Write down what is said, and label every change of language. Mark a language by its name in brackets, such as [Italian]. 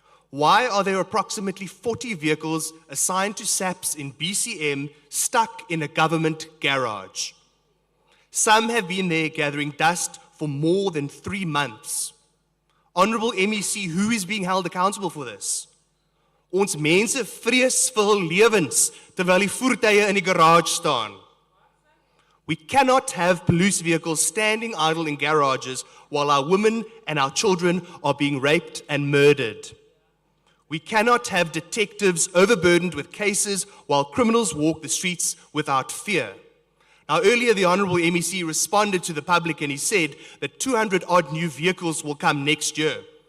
[English] Why are there approximately 40 vehicles assigned to SAPs in BCM stuck in a government garage? Some have been there gathering dust for more than 3 months. Honorable MEC, who is being held accountable for this? [Afrikaans] Ons mense vrees vir hul lewens terwyl die voertuie in die garage staan. [English] We cannot have police vehicles standing idle in garages while our women and our children are being raped and murdered. We cannot have detectives overburdened with cases while criminals walk the streets without fear. Now, earlier, the Honorable MEC responded to the public and he said that 200-odd new vehicles will come next year.